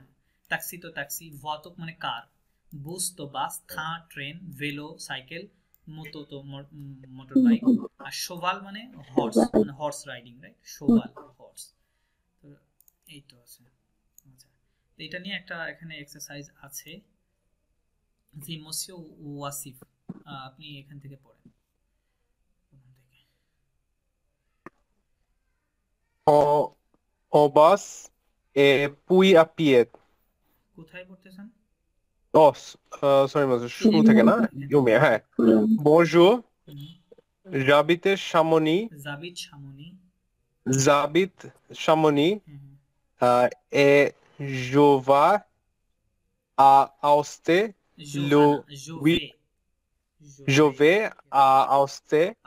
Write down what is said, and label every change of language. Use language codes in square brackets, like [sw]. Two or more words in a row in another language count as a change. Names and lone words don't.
[bn] ট্যাক্সি তো ট্যাক্সি, ভয়াতুক মানে কার, বুস তো বাস, থা ট্রেন, ভেলো সাইকেল, মোটো তো [en] motor bike, [bn] আর শোভাল মানে হর্স, মানে [en] horse riding, [bn] রাইট? শোভাল হর্স। তো এই তো আছে। আচ্ছা, তো এটা নিয়ে একটা এখানে এক্সারসাইজ আছে, জি মসিও ওয়াসিফ, আপনি এখান থেকে পড়েন। [fr] Au bus et puis à pied. [bn] কোথায় পড়তেছেন? [en] Oh, sorry, [bn] শুরু থেকে না? ইউমে, হ্যাঁ। [fr] Bonjour. J'habite Chamonix. J'habite Chamonix. Et je vais à Aoste. Je vais à Aoste.